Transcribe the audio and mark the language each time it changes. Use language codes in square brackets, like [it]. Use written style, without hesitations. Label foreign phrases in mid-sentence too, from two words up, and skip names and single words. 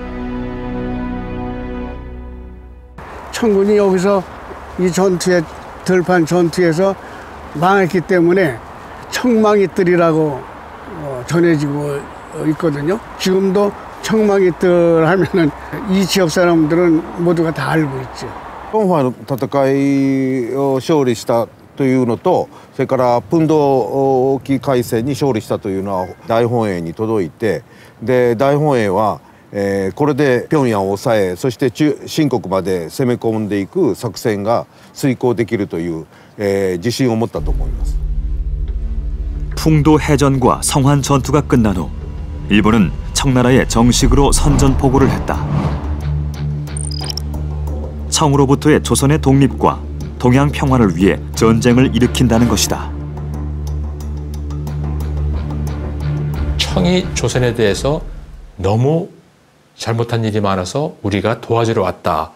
[ko] 청군이 여기서 이 전투에 들판 전투에서 망했기 때문에 청망이뜰이라고 전해지고 있거든요. 지금도 청망이뜰 하면은 이 지역 사람들은 모두가 다 알고 있죠. [ja] ドンファの戦いを勝利したというのと、それからプンド沖海戦に勝利したというのは大本営に届いて、で大本営は、これで平壌を抑え、そして新国まで攻め込んでいく作戦が遂行できるという、自信を持ったと思います。 [ko] 풍도 해전과 성환 전투가 끝난 후 일본은 청나라에 정식으로 선전포고를 했다. 청으로부터의 조선의 독립과 동양 평화를 위해 전쟁을 일으킨다는 것이다. 청이 조선에 대해서 너무 잘못한 일이 많아서 우리가 도와주러 왔다.